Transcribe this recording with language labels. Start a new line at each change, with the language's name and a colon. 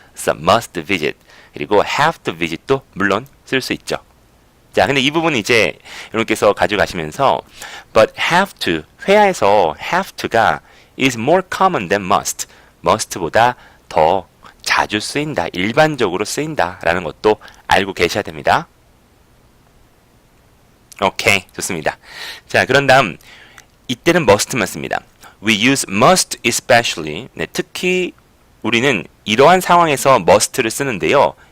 Korean: 그래서 must visit 그리고 have to visit도 물론 쓸 수 있죠. 자, 근데 이 부분 이제 여러분께서 가져가시면서 but have to 회화에서 have to가
English: is more common than must.
Korean: must보다 더 자주 쓰인다, 일반적으로 쓰인다라는 것도 알고 계셔야 됩니다. 오케이, 좋습니다. 자, 그런 다음 이때는 must만 씁니다.
English: We use must especially.
Korean: 네, 특히 우리는 이러한 상황에서 must를 쓰는데요.